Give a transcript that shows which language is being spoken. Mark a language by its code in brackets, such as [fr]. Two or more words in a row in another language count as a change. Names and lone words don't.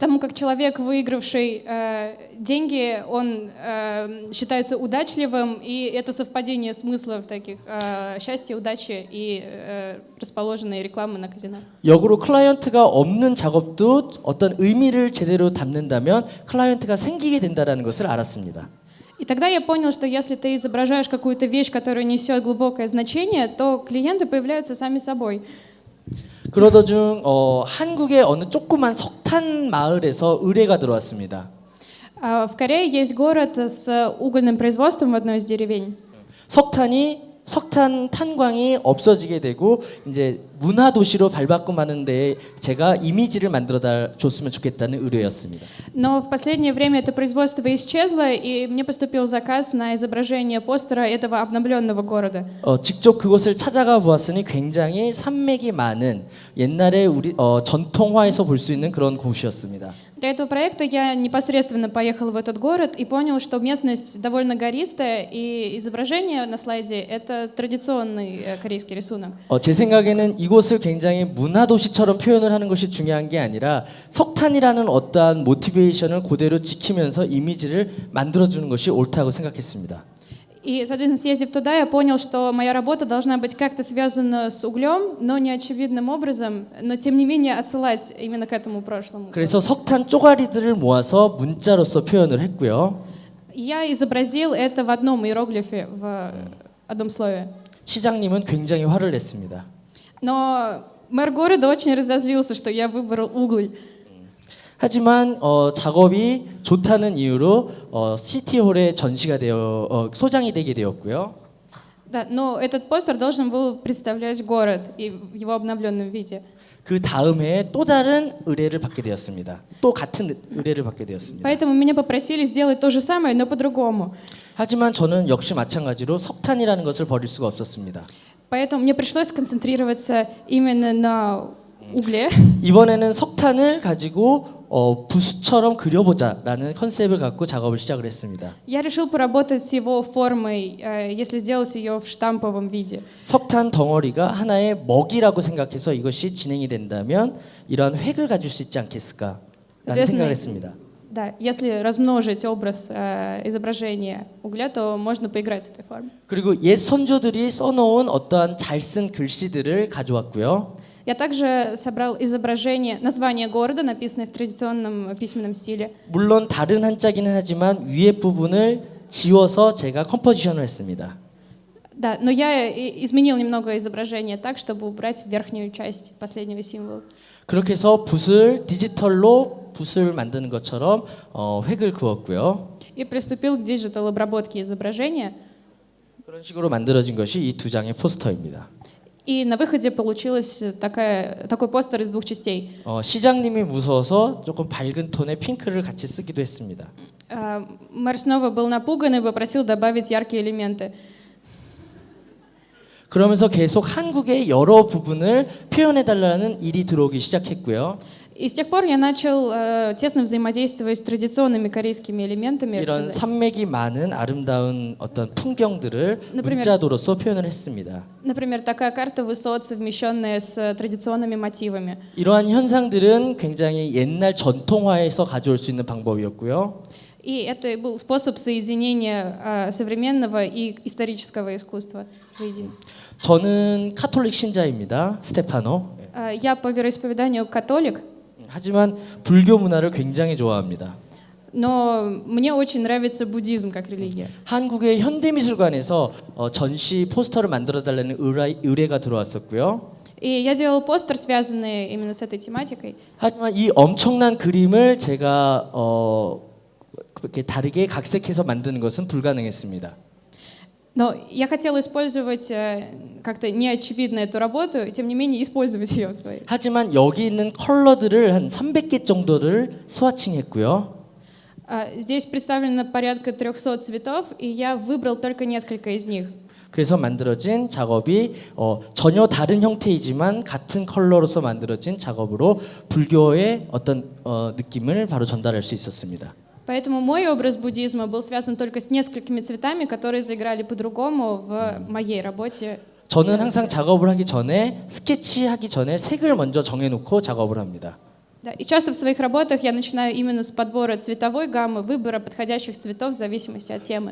[ru] Потому как человек, выигравший деньги, он считается удачливым, и это совпадение смыслов таких счастья, удачи и расположенной рекламы на казино. [ko] 역으로 클라이언트가 없는 작업도 어떤 의미를 제대로 담는다면 클라이언트가 생기게 된다는 것을 알았습니다. [ru] И тогда я понял, что если ты изображаешь какую-то вещь, которая несет глубокое значение, то клиенты появляются сами собой. [ko] 그러던 중 한국의 어느 조그만 석탄 마을에서 의뢰가 들어왔습니다. [ru] В Корее есть город с угольным производством в одной из деревень. [ko] 석탄 탄광이 없어지게 되고 이제 문화 도시로 발바꿈하는 데 제가 이미지를 만들어 줬으면 좋겠다는 의뢰였습니다. [ru] Но в последнее время это производство исчезло, и мне поступил заказ на изображение постера этого обновленного города. [ko] 직접 그곳을 찾아가 보았으니 굉장히 산맥이 많은 옛날에 우리 전통화에서 볼 수 있는 그런 곳이었습니다. [ru] Для этого проекта я непосредственно поехал в этот город и понял, что местность довольно гористая, и изображение на слайде — это традиционный корейский рисунок. [ko] 제 생각에는 이곳을 굉장히 문화 도시처럼 표현을 하는 것이 중요한 게 아니라 석탄이라는 어떠한 모티베이션을 그대로 지키면서 이미지를 만들어 주는 것이 옳다고 생각했습니다. [ru] И, соответственно, съездив туда, я понял, что моя работа должна быть как-то связана с углем, но не очевидным образом, но тем не менее отсылать именно к этому прошлому. [ko] 그래서 석탄 쪼가리들을 모아서 문자로서 표현을 했고요. [ru] Я изобразил это в одном иероглифе, в одном слове. [ko] 시장님은 굉장히 화를 냈습니다. [ru] Но мэр города очень разозлился, что я выбрал уголь. [ko] 하지만 작업이 좋다는 이유로 시티홀에 전시가 되어 소장이 되게 되었고요. [ru] Да, но этот постер должен был представлять город и в его обновленном виде. [ko] 그 다음 해에 또 다른 의뢰를 받게 되었습니다. 또 같은 의뢰를 받게 되었습니다. [ru] Поэтому меня попросили сделать то же самое, но по-другому. [ko] 하지만 저는 역시 마찬가지로 석탄이라는 것을 버릴 수가 없었습니다. [ru] Поэтому мне пришлось сконцентрироваться именно на угле. [ko] 이번에는 석탄을 가지고 부수처럼 그려보자라는 컨셉을 갖고 작업을 시작을 했습니다. [ru] Я решил поработать с его формой, если сделать ее в штамповом виде. [ko] 석탄 덩어리가 하나의 먹이라고 생각해서 이것이 진행이 된다면 이러한 획을 가질 수 있지 않겠을까라는 생각을 했습니다. [ru] Да, если размножить образ изображения угля, то можно поиграть с этой формой. [ko] 그리고 옛 선조들이 써놓은 어떠한 잘 쓴 글씨들을 가져왔고요. [ru] Я также собрал изображение, название города, написанное в традиционном письменном стиле. [ko] 물론 다른 한자기는 하지만 위에 부분을 지워서 제가 컴포지션을 했습니다. [ru] Да, но я изменил немного изображение так, чтобы убрать верхнюю часть последнего символа. [ko] 그렇게 해서 디지털로 붓을 만드는 것처럼 획을 그었고요. [ru] И приступил к диджитал обработке изображения. [ko] 그런 식으로 만들어진 것이 이 두 장의 포스터입니다. [ru] И на выходе получилось такой постер из двух частей. [ko] 시장님이 무서워서 조금 밝은 톤의 핑크를 같이 쓰기도 했습니다. [ru] Мэр снова был напуган и попросил добавить яркие элементы. [ko] 그러면서 계속 한국의 여러 부분을 표현해달라는 일이 들어오기 시작했고요. [ru] И с тех пор я начал тесно взаимодействовать с традиционными корейскими элементами. [ko] 이런 산맥이 많은 아름다운 어떤 풍경들을 [ru] Например, [ko] 문자도로서 표현을 했습니다. [ru] Например, такая карта высот, совмещенная с традиционными мотивами. [ko] 이러한 현상들은 굉장히 옛날 전통화에서 가져올 수 있는 방법이었고요. [ru] И это был способ соединения современного и исторического искусства воедино. [ko] 저는 카톨릭 신자입니다. 스테파노. [ru] Я по вероисповеданию католик, [ko] 하지만 불교 문화를 굉장히 좋아합니다. [ru] но мне очень нравится буддизм как религия. [ko] 한국의 현대미술관에서 전시 포스터를 만들어 달라는 의뢰가 들어왔었고요. [ru] И я делал постер, связанный именно с этой тематикой. [ko] 하지만 이 엄청난 그림을 제가 그렇게 다르게 각색해서 만드는 것은 불가능했습니다. [ru] Но я хотела использовать как-то неочевидно эту работу, и тем не менее использовать ее в своей. [ko] 하지만 여기 있는 컬러들을 한 300개 정도를 스와칭했고요. [ru] Здесь представлено порядка 300 цветов, и я выбрал только несколько из них. [ko] 그래서 만들어진 작업이 전혀 다른 형태이지만 같은 컬러로서 만들어진 작업으로 불교의 어떤 느낌을 바로 전달할 수 있었습니다. [ru] Поэтому мой образ буддизма был связан только с несколькими цветами, которые заиграли по-другому в моей работе. [ko] 저는 항상 작업을 하기 전에 스케치하기 전에 색을 먼저 정해놓고 작업을 합니다. [ru] Да, и часто в своих работах я начинаю именно с подбора цветовой гаммы, выбора подходящих цветов в зависимости от темы.